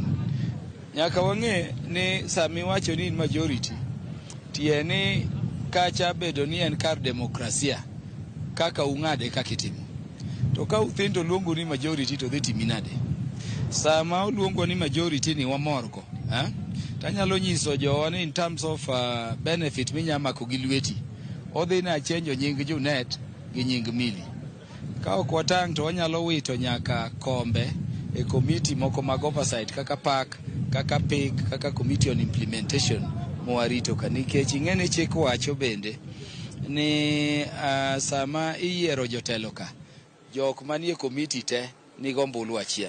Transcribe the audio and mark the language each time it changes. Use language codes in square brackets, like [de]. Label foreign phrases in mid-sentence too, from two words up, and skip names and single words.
[luo] Nyaka wang'e ni sami wacho ni majority tie ni kacha bedo ni en kar demokrasia kaka ung'ade kakitimo. To ka uthindo luongo ni majority to dhi timi nade? Sama uluongo ni majority ni wamorgo, tanyalo nyiso jowa ni [en] in terms of benefit [luo] minyamako gi lweti, odhi na chenjo nying Junet gi nying Mili. Ka ok watang' to wanyalo wito nyaka kombe e committee moko mag oversight kaka PAC, kaka PIG, kaka [en] Committee on Implementation [luo] mowarito ka, nikech ing'ene chik wacho bende ni sama iyiero jotelo ka, jok manie committee te nigo ombulu achiel.